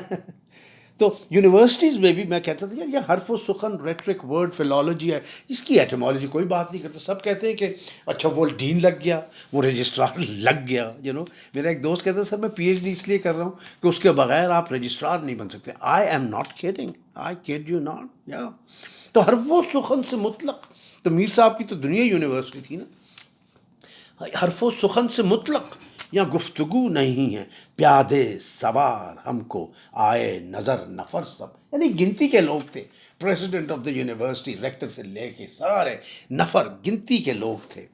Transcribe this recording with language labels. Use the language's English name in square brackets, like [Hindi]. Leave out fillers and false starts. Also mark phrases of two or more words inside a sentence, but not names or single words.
[Urdu] تو یونیورسٹیز میں بھی میں کہتا تھا یار یہ حرف و سخن، ریٹرک، [English] word philology [Urdu] ہے، اس کی ایٹیمالوجی کوئی بات نہیں کرتا۔ سب کہتے ہیں کہ اچھا وہ ڈین لگ گیا، وہ رجسٹرار لگ گیا، میرا ایک دوست کہتا ہے سر میں پی ایچ ڈی اس لیے کر رہا ہوں کہ اس کے بغیر آپ رجسٹرار نہیں بن سکتے۔ [English] I am not kidding, I kid you not, [Urdu] یا تو حرف و سخن سے مطلق، تو میر صاحب کی تو دنیا یونیورسٹی تھی نا۔ حرف و سخن سے مطلق یا گفتگو نہیں ہے، پیادے سوار ہم کو آئے نظر نفر سب، یعنی گنتی کے لوگ تھے، [English] president of the university, [Urdu] ریکٹر سے لے کے سارے نفر گنتی کے لوگ تھے۔